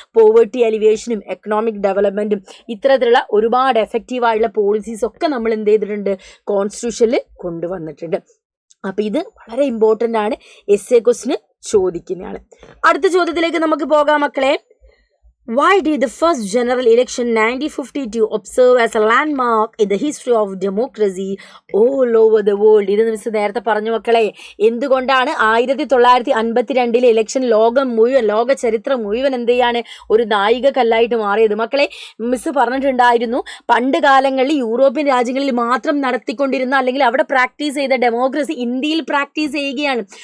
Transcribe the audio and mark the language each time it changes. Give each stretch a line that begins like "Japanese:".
Malayalam: Poverty അലിവേഷനും economic ഡെവലപ്മെൻറ്റും ഇത്തരത്തിലുള്ള ഒരുപാട് എഫക്റ്റീവായിട്ടുള്ള പോളിസീസൊക്കെ നമ്മൾ എന്ത് ചെയ്തിട്ടുണ്ട്, കോൺസ്റ്റിറ്റ്യൂഷനിൽ കൊണ്ടുവന്നിട്ടുണ്ട്. അപ്പോൾ ഇത് വളരെ ഇമ്പോർട്ടൻ്റ് ആണ്, എസ്എ ക്വസ്റ്റിന് ചോദിക്കുന്നതാണ്. അടുത്ത ചോദ്യത്തിലേക്ക് നമുക്ക് പോകാം മക്കളെ.
English: Why did the first general election 1952 observe as a landmark in the history of democracy all over the world?
Malayalam: ഇത് മിസ് നേരത്തെ പറഞ്ഞു മക്കളെ. എന്തുകൊണ്ടാണ് 1952 ഇലക്ഷൻ ലോകം മുഴുവൻ, ലോക ചരിത്രം മുഴുവൻ എന്ത് ചെയ്യാണ്, ഒരു നായിക കല്ലായിട്ട് മാറിയത്? മക്കളെ, മിസ് പറഞ്ഞിട്ടുണ്ടായിരുന്നു, പണ്ട് കാലങ്ങളിൽ യൂറോപ്യൻ രാജ്യങ്ങളിൽ മാത്രം നടത്തിക്കൊണ്ടിരുന്ന അല്ലെങ്കിൽ അവിടെ പ്രാക്ടീസ് ചെയ്ത ഡെമോക്രസി ഇന്ത്യയിൽ പ്രാക്ടീസ് ചെയ്യുകയാണ്.